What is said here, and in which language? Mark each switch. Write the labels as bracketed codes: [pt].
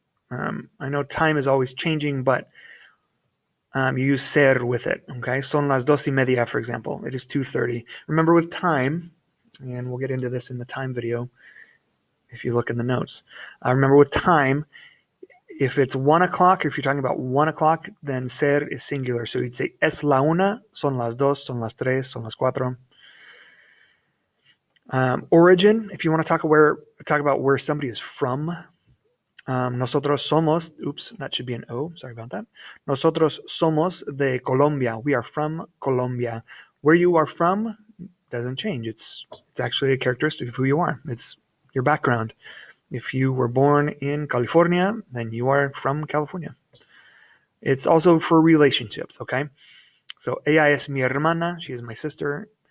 [en] I know time is always changing, but you use ser with it. Okay, [es] son las 2:30, [en] for example. It is 2:30. Remember with time, and we'll get into this in the time video if you look in the notes. Remember with time, if it's 1 o'clock, or if you're talking about 1 o'clock, then ser is singular. So you'd say [es] es la una, son las dos, son las tres, son las cuatro. [en] Origin, if you want to talk about where somebody is from. [es] Nosotros somos, [en] oops, that should be an O, sorry about that. [es] Nosotros somos de Colombia. [en] We are from Colombia. Where you are from doesn't change. It's actually a characteristic of who you are. It's your background. If you were born in California, then you are from California. It's also for relationships, okay? So, [es] ella es mi hermana, [en] she is my sister.